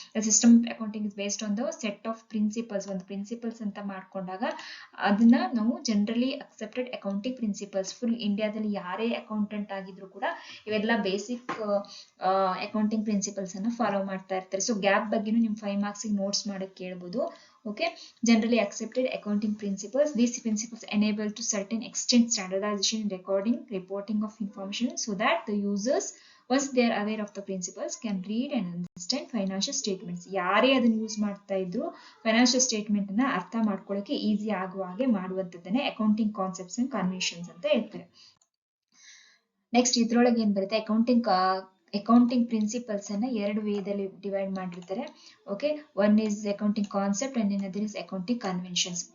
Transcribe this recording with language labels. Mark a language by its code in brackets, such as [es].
[en] System accounting is based on the set of principles. [kn] ಒಂದು principles ಅಂತ ಮಾಡ್ಕೊಂಡಾಗ ಅದನ್ನ ನಾವು [en] Generally accepted accounting principles. [kn] Full ಇಂಡಿಯಾದಲ್ಲಿ ಯಾರೇ ಅಕೌಂಟೆಂಟ್ ಆಗಿದ್ರು ಕೂಡ ಇವೆಲ್ಲ ಬೇಸಿಕ್ ಅಕೌಂಟಿಂಗ್ ಪ್ರಿನ್ಸಿಪಲ್ಸ್ ಅನ್ನ ಫಾಲೋ ಮಾಡ್ತಾ ಇರ್ತಾರೆ. ಸೊ ಗ್ಯಾಪ್ ಬಗ್ಗೆನೂ ನಿಮ್ 5 ಮಾರ್ಕ್ಸ್ ನೋಟ್ಸ್ ಮಾಡಕ್ ಕೇಳ್ಬೋದು. [en] Okay, generally accepted accounting principles. These principles enable to certain extent standardization in recording, reporting of information, so that the users, once they are aware of the principles, can read and understand financial statements. [kn] ಯಾರೇ ಅದನ್ನ use ಮಾಡ್ತಾ ಇದ್ರು financial statement ಅನ್ನ ಅರ್ಥ ಮಾಡ್ಕೊಳ್ಳೋಕೆ easy ಆಗುವ ಹಾಗೆ ಮಾಡುವಂಥದ್ದನ್ನೇ accounting concepts and conventions ಅಂತ ಹೇಳ್ತಾರೆ. ನೆಕ್ಸ್ಟ್ ಇದ್ರೊಳಗೆ ಏನ್ ಬರುತ್ತೆ, ಅಕೌಂಟಿಂಗ್ ಅಕೌಂಟಿಂಗ್ ಪ್ರಿನ್ಸಿಪಲ್ಸ್ ಅನ್ನ ಎರಡು ವೇದಲ್ಲಿ ಡಿವೈಡ್ ಮಾಡಿರ್ತಾರೆ. [en] Okay, one is accounting concept and another is accounting conventions.